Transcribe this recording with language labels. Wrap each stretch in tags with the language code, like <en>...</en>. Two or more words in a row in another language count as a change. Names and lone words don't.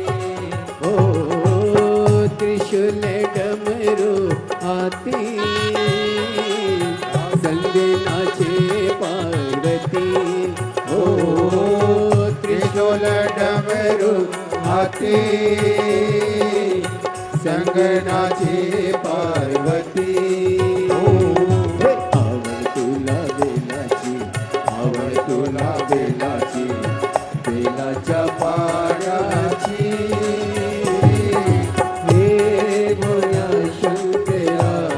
<hi>हो त्रिशूल डमरू हाथी संग नाचे पार्वती। हो त्रिशूल डमरू हाथी संग नाचे पार्वती।</hi> <mr>आवड तुला बेलाची, आवड तुला बेलाची बेलाच्या पानाची। हे भोला शंकरा,</mr>